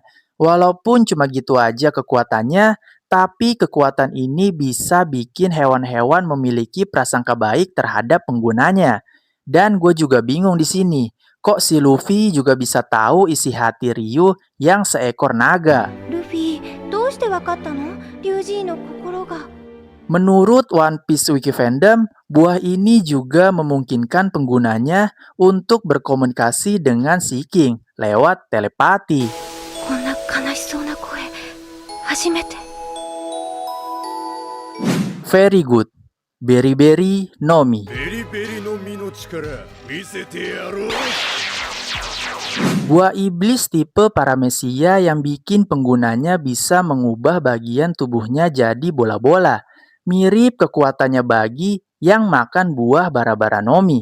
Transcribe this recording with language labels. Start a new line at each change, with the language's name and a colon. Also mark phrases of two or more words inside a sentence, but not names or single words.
Indonesian: Walaupun cuma gitu aja kekuatannya, tapi kekuatan ini bisa bikin hewan-hewan memiliki prasangka baik terhadap penggunanya. Dan gue juga bingung di sini, kok si Luffy juga bisa tahu isi hati Ryu yang seekor naga?
Japanese: Luffy, どうしてわかったの？リュウジーの心が。
Indonesian: Menurut One Piece Wiki Fandom, buah ini juga memungkinkan penggunanya untuk berkomunikasi dengan si King lewat telepati.
Japanese: こんな悲しそうな声、初めて。
English: Very good. Berry-Berry Nomi.
Indonesian: Buah iblis tipe Paramecia yang bikin penggunanya bisa mengubah bagian tubuhnya jadi bola-bola. Mirip kekuatannya bagi yang makan buah Bara-Bara Nomi.